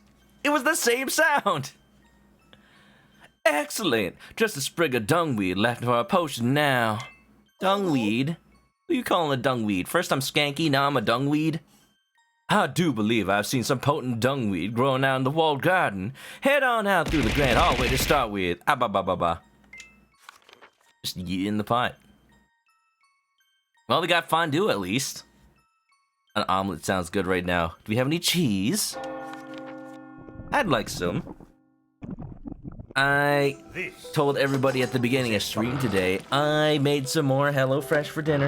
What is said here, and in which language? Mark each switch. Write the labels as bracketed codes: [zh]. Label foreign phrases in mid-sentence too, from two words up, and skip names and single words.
[en] It was the same sound! Excellent! Just a sprig of dungweed left for a potion now. Dungweed? Who you calling a dungweed? First I'm skanky, now I'm a dungweed? I do believe I've seen some potent dungweed growing out in the walled garden. Head on out through the grand hallway to start with. Ah, ba ba ba ba. Just yeet in the pot. Well, we got fondue at least. An omelet sounds good right now. Do we have any cheese? I'd like some. I told everybody at the beginning of stream today I made some more HelloFresh for dinner.